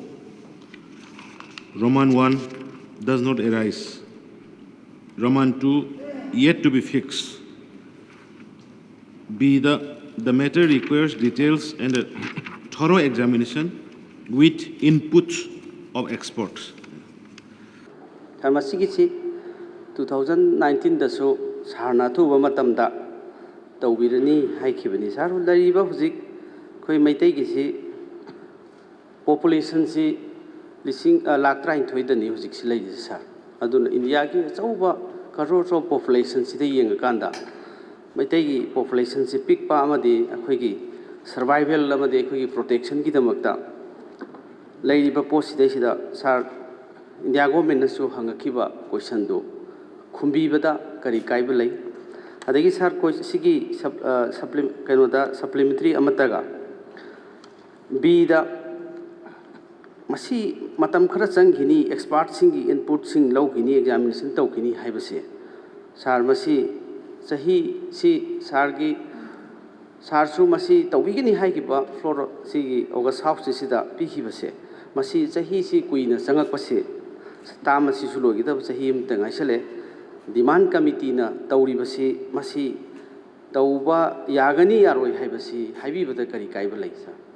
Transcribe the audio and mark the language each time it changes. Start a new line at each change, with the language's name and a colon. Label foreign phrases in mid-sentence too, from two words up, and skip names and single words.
English: Roman 1 does not arise. Roman 2 yet to be fixed. B. The matter requires details and a thorough examination with inputs of experts.
Manipuri: Tharmasigi 2019 dasu sarna thu bamatamda tawbirani haikibani sar lariba huzik koi maitai gi si population si lising lakh 32 dani huzik si lai sar aduna india ki chauba
English: crore of population
Manipuri: si de yeng kanda maitai gi population si pick pa amadi akhoi gi survival amadi akhoi gi protection ki damakta laiba post si de sar india government na su hangakiba question do khumbi bada kari kaiba lai adagi sar koi sigi supplementary amataga b da masi matam khara changhini expert singi input sing logini examination tawkini haibase sar masi sahi si sar gi sar su masi tawigini haigiba floor sigi
English: august house
Manipuri: sida pikibase masi sahi si kuina changak pase ta masi su logi da sahi amta ngaisale demand committee na tawri basi masi tawba yagani yaroi haibasi haibi bada kari kaiba lai sa